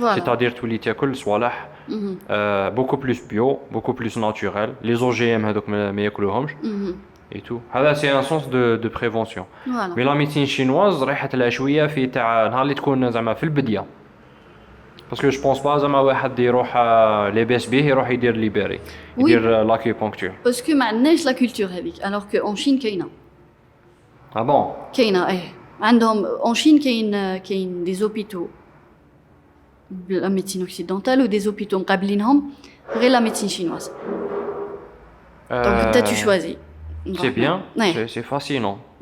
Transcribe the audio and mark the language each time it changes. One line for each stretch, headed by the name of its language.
French: C'est-à-dire
Arabic: تولي تاكل صوالح
French: beaucoup plus bio, beaucoup plus naturel. Les OGM
Arabic: هذوك ما ياكلوهمش
French: et tout.
Arabic: هذا
French: c'est un sens de prévention. Mais la médecine chinoise
Arabic: رايحة لها شوية في تاع نهار اللي تكون زعما في البدية.
French: Parce que je pense pas
Arabic: زعما واحد يروح لاباس به يروح يدير ليبيري يدير لاكيبونكتور.
French: Parce que
Arabic: ما عندناش لا كولتور هذيك
French: alors que en Chine
Arabic: كاينة.
French: Ah bon?
Arabic: كاينة عندهم
French: en Chine
Arabic: كاين
French: des hôpitaux la médecine occidentale ou des hôpitaux
Arabic: مقابلينهم غير
French: la médecine chinoise. Donc tu choisis. C'est bien, c'est fascinant.